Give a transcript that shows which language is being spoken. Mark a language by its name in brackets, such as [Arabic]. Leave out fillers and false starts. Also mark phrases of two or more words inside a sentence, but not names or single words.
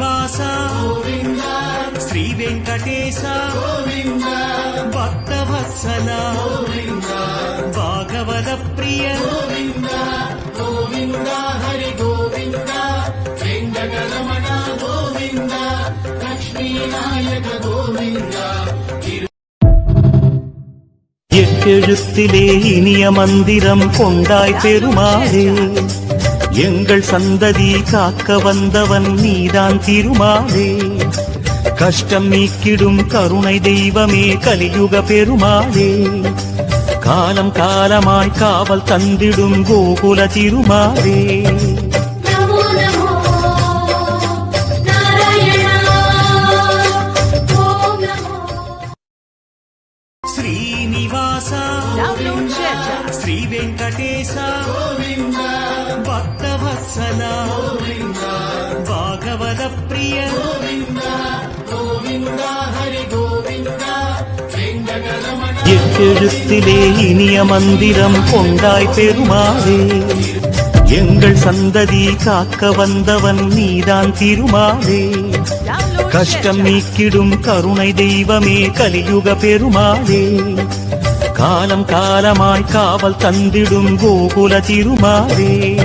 [Telugu] శ్రీనివాస శ్రీ వెంకటేశ భక్తవత్సల భాగవత ప్రియ గోవింద హరి గోవింద వెంకటరమణ గోవింద [Tamil] லட்சுமிநாயக கோவிந்த. எட்டெழுத்திலே இனிய மந்திரம் கொண்டாய் பெருமாளே, எங்கள் சந்ததி காக்க வந்தவன் நீதான் திருமாலே. கஷ்டம் நீக்கிடும் கருணை தெய்வமே கலியுக பெருமாளே, காலம் காலமாய் காவல் தந்திடும் கோகுல திருமாலே. [Telugu] శ్రీనివాస శ్రీ వెంకటేశ భక్తవత్సల భాగవత ప్రియ [Tamil] எட்டெழுத்திலே இனிய மந்திரம் கொண்டாய் பெருமாளே, எங்கள் சந்ததி காக்க வந்தவன் நீதான் திருமாலே. கஷ்டம் நீக்கிடும் கருணை தெய்வமே கலியுக பெருமாளே, காலம் காலமாய் காவல் தந்திடும் கோகுல திருமாலே.